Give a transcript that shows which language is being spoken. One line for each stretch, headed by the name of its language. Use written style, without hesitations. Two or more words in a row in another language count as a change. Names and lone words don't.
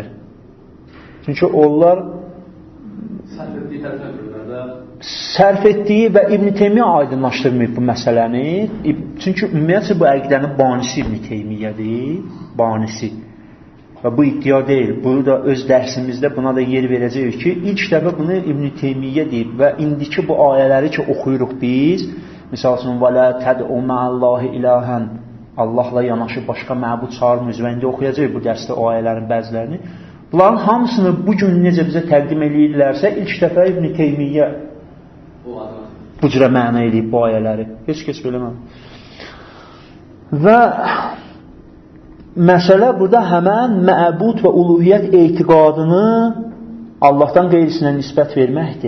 Azerbaijani: Çünki onlar sərf etdiyi və İbn Teymiyyə aydınlaşdırmayıb bu məsələni. Çünki ümumiyyətlə bu əqidənin banisi İbn Teymiyyədir. Banisi. Və bu iddia deyil. Bunu da öz dərsimizdə buna da yer verəcəyik ki, ilk dəfə bunu İbn Teymiyyə deyib və indiki bu ayələri ki, oxuyuruq biz, misal üçün,
Arabic: وَلَا تَدْعُ مَعَ اللّٰهِ إِلَٰهًا
Azerbaijani: Allahla yanaşı başqa məbud çağırmıyız və indi oxuyacaq bu dərsdə o ayələrin bəzilərini. Bunların hamısını bugün necə bizə təqdim edirlərsə, ilk dəfə İbn Teymiyyə bu cürə məna edib bu ayələri. Heç kəs biləməm. Və məsələ burada həmən məbud və uluhiyyət etiqadını Allahdan qeyrisinə nisbət verməkdir.